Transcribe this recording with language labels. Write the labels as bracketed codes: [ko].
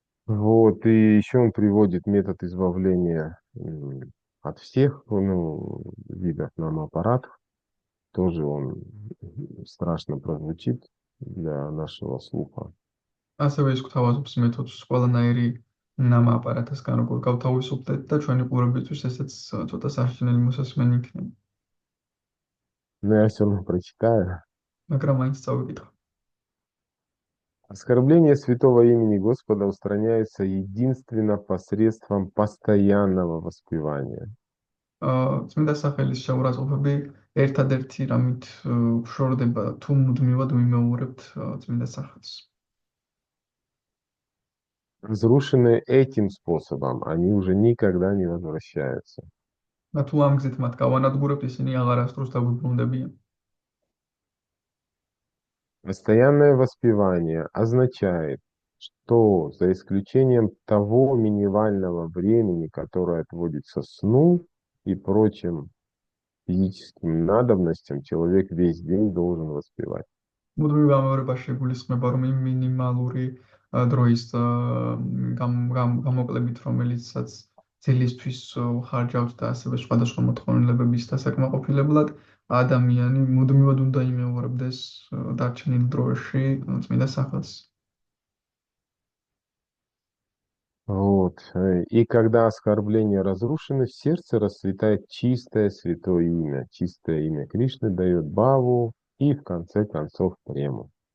[ru] Вот, и еще он приводит метод избавления от всех, ну, видов нам-аппаратов. Тоже он страшно прозвучит для нашего слуха. [ka] ასევე ის გვთავაზობს მეთოდს ყველანაირი ნამა აპარატისგან როგორ გავთავისუფლდეთ და ჩვენი ყურებისთვის ესეც ცოტა საშინელი მოსასმენი იქნება. [ru] Но я все равно прочитаю. [ka] მაგრამ მაინც წავიკითხო. [ru] Оскорбление святого имени Господа устраняется единственно посредством постоянного воспевания. [ka] წმინდა სახელის შეურაცხყოფები ერთადერთი რამით შორდება თუ მუდმივად ვიმეორებთ წმინდა სახელს. [ru] Разрушенные этим способом, они уже никогда не возвращаются. [ka] და თუ ამ გზით მათ გავანადგურებთ, ისინი აღარასდროს დაგვიბრუნდებიან. [ru] Постоянное воспевание означает, что за исключением того минимального времени, которое отводится сну и прочим физическим надобностям, человек весь день должен воспевать. [ka] მუდმივ გამეორებაში გულისხმება, რომ იმ მინიმალური დროის გამოკლებით, რომელიცაც ძილისთვის ხარჯავთ და ასევე სხვადასხვა მოთხოვნილებების დასაკმაყოფილებლად, ადამიანი მუდმივად უნდა იმეორებდეს დარჩენილ დროში წმინდა სახელს. [ru] Вот. И когда оскорбления разрушены, в сердце расцветает чистое святое имя. Чистое имя Кришны дает баву и, в конце концов, прему.